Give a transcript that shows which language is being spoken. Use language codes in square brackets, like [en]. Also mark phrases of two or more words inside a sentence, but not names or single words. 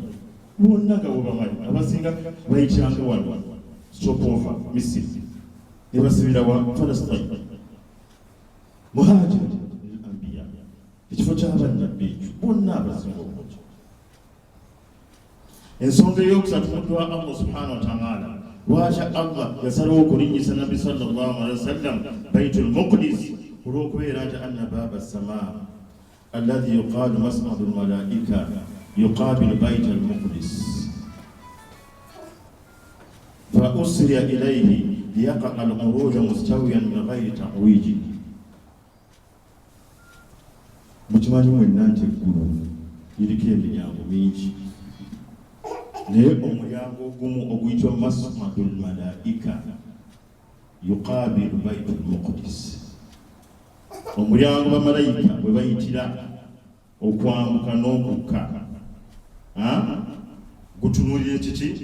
[lg] Bonna nga bwebamanyi abasinga bayitanga wano stopover Misiri ne basibira wa Falastin. [ar] مهاجر الأنبياء. [lg] Ekifo ky'abannabbi ekyo bonna abasinga obungi. Ensonga ey'okusatu muddu wa Allah [ar] سبحانه وتعالى [lg] lwaki Allah yasalawo okulinnyisa nabbi [ar] صلى الله عليه وسلم [lg] Baitul Maqdis olw'okubeera nti [ar] أن باب السماء الذي يقال مصعد الملائكة يقابل بيت المقدس فأسري إليه ليقع العروج مستويا من غير تعويج. [lg] Mukimanyi mwenna nti eggulu liriko emiryango mingi, naye omulyango ogumu oguyitibwa [ar] مصعد الملائكة يقابل بيت المقدس, [lg] omulyango bamalayika bwe bayitira okwambuka n'okukka gutunuulire kiki?